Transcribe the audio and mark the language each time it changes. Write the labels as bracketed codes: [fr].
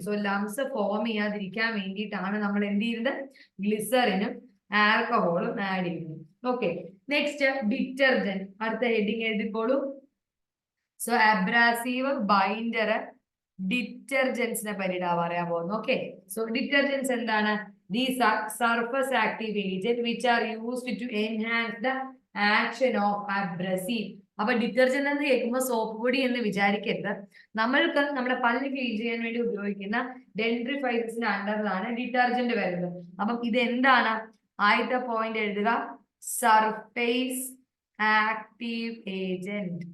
[ml] So lumps form ചെയ്യാതിരിക്കാൻ വേണ്ടിയിട്ടാണ് നമ്മൾ എന്ത് ചെയ്യുന്നത്? ഗ്ലിസറിനും ആൽക്കഹോളും ആഡ് ചെയ്യുന്നത്. Okay, next detergent. അടുത്ത ഹെഡിങ് എഴുതിക്കോളൂ. സോ അബ്രാസീവ്, ബൈൻഡർ, ഡിറ്റർജൻസിനെ പറ്റിയിട്ടാ പറയാൻ പോകുന്നത്. ഓക്കെ, സോ ഡിറ്റർജൻസ് എന്താണ്? [en] These are surface active agents which are used to enhance the action of abrasive. [ml] അപ്പൊ ഡിറ്റർജന്റ് എന്ന് കേൾക്കുമ്പോൾ സോപ്പ് പൊടി എന്ന് വിചാരിക്കരുത്. നമ്മൾക്ക് നമ്മുടെ പല്ല് ക്ലീൻ ചെയ്യാൻ വേണ്ടി ഉപയോഗിക്കുന്ന ഡെൻഡ്രിഫൈസിന്റെ അണ്ടറിലാണ് ഡിറ്റർജന്റ് വരുന്നത്. അപ്പം ഇത് എന്താണ്? ആദ്യത്തെ പോയിന്റ് എഴുതുക, സർഫേസ് ആക്റ്റീവ് ഏജന്റ്.